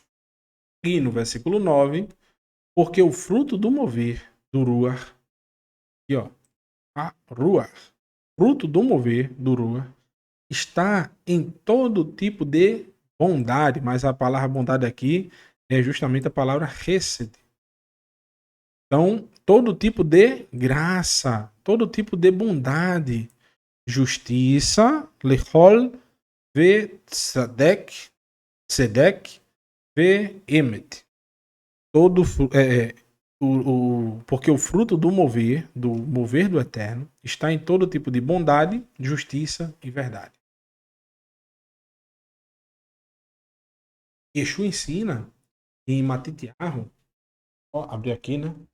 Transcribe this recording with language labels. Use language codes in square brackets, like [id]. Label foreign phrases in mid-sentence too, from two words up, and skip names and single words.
[pt] E no versículo 9, porque o fruto do mover do Ruach, aqui ó, a Ruach, fruto do mover do Ruach, está em todo tipo de bondade, mas a palavra bondade aqui é justamente a palavra Hesed. Então, todo tipo de graça, todo tipo de bondade, justiça, [he] לכל, וצדק, ואמת. [pt] Todo porque o fruto do mover do eterno, está em todo tipo de bondade, justiça e verdade. Yeshua ensina em Matitiahu, abrir aqui, né?